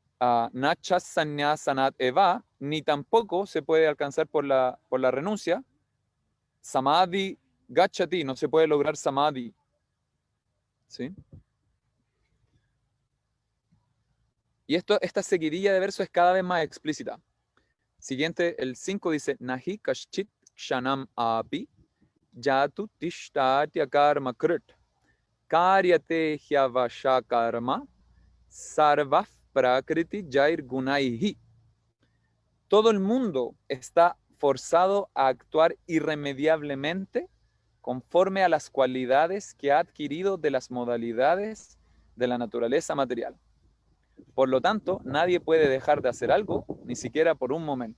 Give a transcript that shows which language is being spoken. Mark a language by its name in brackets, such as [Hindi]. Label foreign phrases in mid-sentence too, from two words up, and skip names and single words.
[Sanskrit] नचसन्य सनत् एव, [Spanish] ni tampoco se puede alcanzar por la renuncia. [Sanskrit] समाधि गचति, [Spanish] no se puede lograr samadhi. ¿Sí? Y esta seguidilla de versos es cada vez más explícita. Siguiente, el 5 dice, [Sanskrit] नहि कश्चित् क्षणम् अपि जातु तिष्ठत्य कर्म कृत् कार्यते ह्यवश कर्म सर्वः प्रकृति जैर् गुणैहि. [Spanish] Todo el mundo está forzado a actuar irremediablemente conforme a las cualidades que ha adquirido de las modalidades de la naturaleza material. Por lo tanto, nadie puede dejar de hacer algo, ni siquiera por un momento.